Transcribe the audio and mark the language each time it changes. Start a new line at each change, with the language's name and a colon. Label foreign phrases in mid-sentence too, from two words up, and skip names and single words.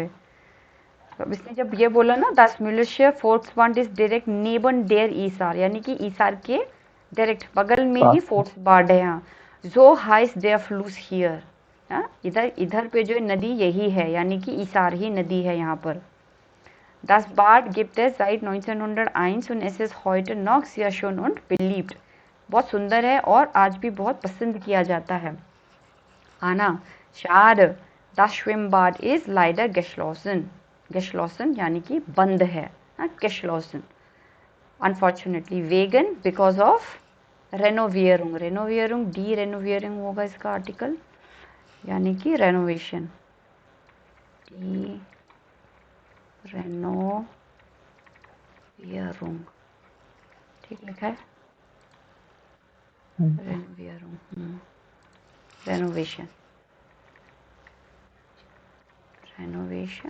Hindi: तो इसने जब ये बोला ना,
German: das Müllsche Volksbad ist direkt neben der Isar,
Hindi: यानी कि ईसार के डायरेक्ट बगल में ही फोर्ट्सबाड है यहाँ।
German: so heißt der Fluss hier,
Hindi: इधर इधर पे जो नदी यही है, यानी कि ईसार ही नदी है यहाँ पर।
German: Das Bad gibt es seit 1901 und es ist heute noch sehr schön und beliebt।
Hindi: बहुत सुंदर है और आज भी बहुत पसंद किया जाता है।
German: Anna schade, das Schwimmbad is leider geschlossen।
Hindi: geschlossen यानी कि बंद है,
German: geschlossen unfortunately wegen
English: because of
German: Renovierung। Renovierung,
Hindi: डी रेनोवियरिंग होगा इसका आर्टिकल, यानी कि रेनोवेशन। रेनोवियरिंग, ठीक लिखा है। रेनोवेशन, रेनोवेशन।